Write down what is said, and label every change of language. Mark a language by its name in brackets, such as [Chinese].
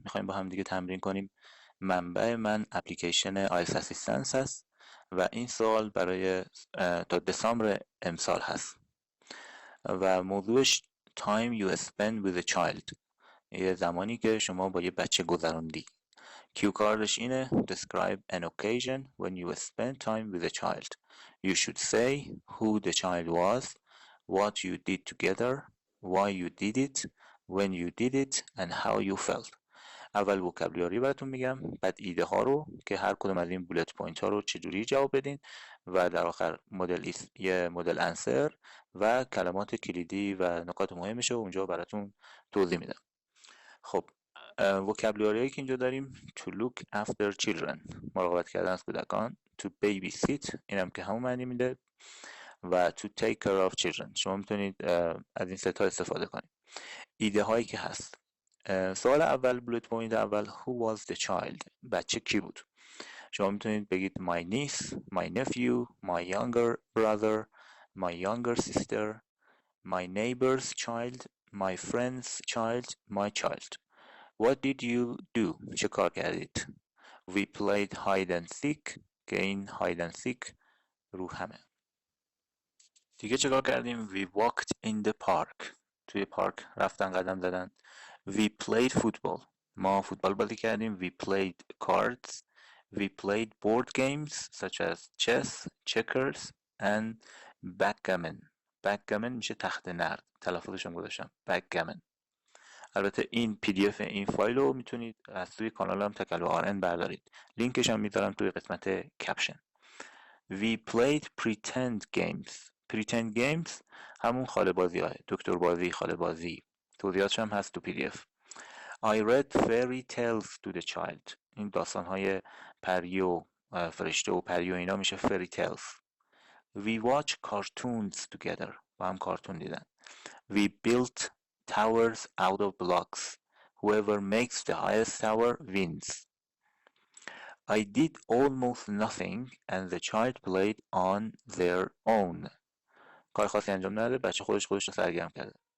[Persian] میخوایم با هم دیگه تمرین کنیم. منبع من اپلیکیشن آیلتس اسیستنس هست و این سوال برای تا دسامبر امسال هست و موضوعش [English] time you spend with a child، [Persian] یه زمانی که شما با یه بچه گذروندی. کیو کاردش اینه: [English] describe an occasion when you spent time with a child. You should say who the child was, what you did together, why you did it, when you did it and how you felt. [Persian] اول وکابلیاری براتون میگم، بعد ایده ها رو که هر کدوم از این بولت پوینت ها رو چجوری جواب بدین و در آخر یه مدل انسر و کلمات کلیدی و نکات مهمش رو اونجا براتون توضیح میدم. خب وکابلیاری که اینجا داریم: [English] to look after children، [Persian] مراقبت کردن از کودکان. [English] to babysit، [Persian] اینم که همون معنی میده. و [English] to take care of children، [Persian] شما میتونید از این سه تا استفاده کنید. ایده هایی که هست: سوال اول، بولت پوینت اول، [English] who was the child، [Persian] بچه کی بود؟ شما میتونید بگید [English] my niece, my nephew, my younger brother, my younger sister, my neighbor's child, my friend's child, my child. What did you do؟ [Persian] چه کار کردید؟ [English] We played hide and seek، که این hide and seek رو همه. [Persian] دیگه چه کار کردیم؟ [English] We walked in the park، [Persian] توی پارک رفتن قدم زدن. [English] We played football، [Persian] ما فوتبال بازی کردیم. [English] We played cards، we played board games such as chess, checkers and backgammon. [Persian] backgammon میشه تخت نرد، تلفظش هم گذاشتم backgammon. البته این پی دی اف این فایل رو میتونید از توی کانالم تکلو آر ان بردارید، لینکش هم میذارم توی قسمت کپشن. [English] We played pretend games. [Persian] pretend games همون خاله بازی های دکتر بازی، خاله بازی، توضیحاتش هم هست تو پی دی اف. [English] I read fairy tales to the child، [Persian] این داستان های پری و فرشته و پری و اینا میشه fairy tales. [English] We watch cartoons together، [Persian] با هم کارتون دیدن. [English] We built towers out of blocks. Whoever makes the highest tower wins. I did almost nothing and the child played on their own. [Persian] کار خاصی انجام نداده، بچه خودش رو سرگرم کرده.